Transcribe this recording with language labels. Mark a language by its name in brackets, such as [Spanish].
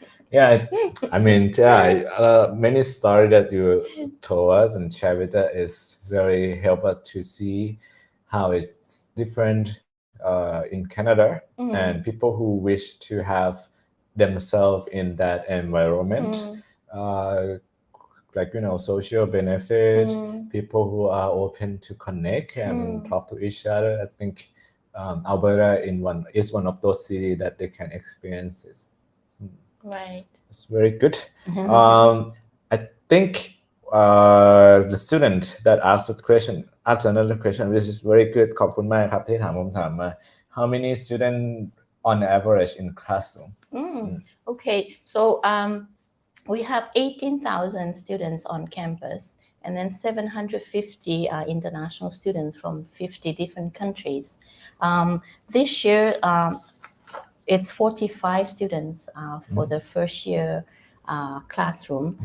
[English] Yeah, I mean, many story that you told us and shared with us is very helpful to see how it's different in Canada and people who wish to have themselves in that environment, like social benefit, people who are open to connect and talk to each other. I think Alberta is one of those cities that they can experience this. Right. It's very good. I think the student that asked another question, which is very good. [Thai] ขอบคุณมากครับที่ถามคำถามมา [English] How many students on average in classroom? Okay, so we have 18,000 students on campus, and then 750 are international students from 50 different countries. This year, it's 45 students for the first year classroom.